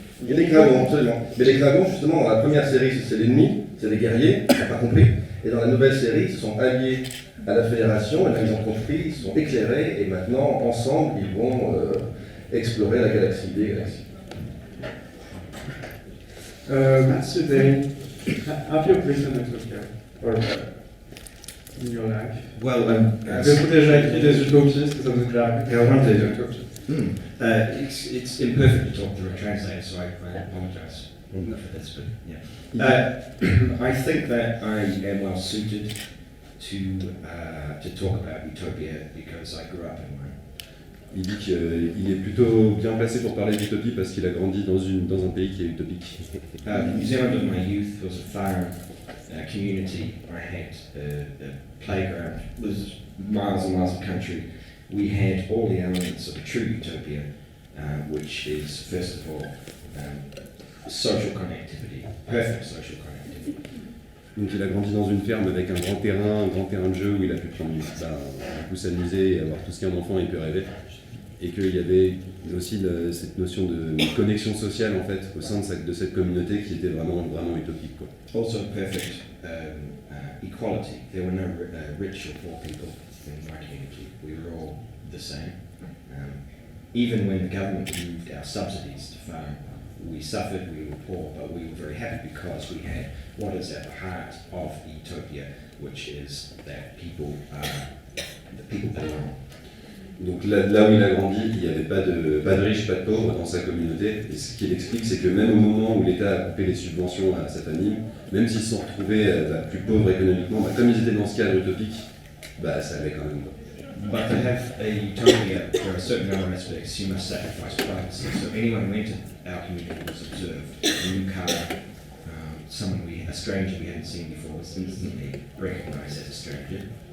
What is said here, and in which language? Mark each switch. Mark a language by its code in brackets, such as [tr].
[fr] Il y a des Klingons, absolument. Mais les Klingons, justement, dans la première série, c'est l'ennemi, c'est des guerriers, on n'a pas compris. Et dans la nouvelle série, ils se sont alliés à la Fédération, et là, ils ont compris, ils se sont éclairés, et maintenant, ensemble, ils vont explorer la galaxie, des galaxies. [en] Matthew Day, have you placed an utopia? Or in your life? Well, [fr] Avez-vous déjà écrit des utopies? Est-ce que ça vous est déjà inventé des utopies? [en] it's imperfect to talk through a translator, so I apologise for this, but yeah. I think that I am well suited to talk about utopia because I grew up in one. [fr] Il dit qu'il est plutôt bien placé pour parler d'utopie parce qu'il a grandi dans un pays qui est utopique. [en] New Zealand of my youth was a farm community. I had a playground. It was miles and miles of country. We had all the elements of a true utopia, which is, first of all, social connectivity, perfect social connectivity. [fr] Donc il a grandi dans une ferme avec un grand terrain de jeu où il a pu prendre beaucoup s'amuser et avoir tout ce qu'un enfant il peut rêver. Et qu'il y avait aussi cette notion de connexion sociale en fait au sein de cette communauté qui était vraiment utopique, quoi. [en] Also perfect equality. There were no rich or poor people in my community. We were all the same. Even when the government moved our subsidies to farm, we suffered, we were poor, but we were very happy because we had what is at the heart of utopia, which is that people belong. [fr] Donc là où il a grandi, il n'y avait pas de riches, pas de pauvres dans sa communauté. Et ce qu'il explique, c'est que même au moment où l'État a coupé les subventions à sa famille, même s'ils se sont retrouvés plus pauvres économiquement, comme ils étaient dans ce cadre utopique, ça allait quand même. [en] But to have a utopia, there are certain other aspects. You must sacrifice privacy. So anyone who entered our community was observed. A new car, a stranger we hadn't seen before was instantly recognised as a stranger.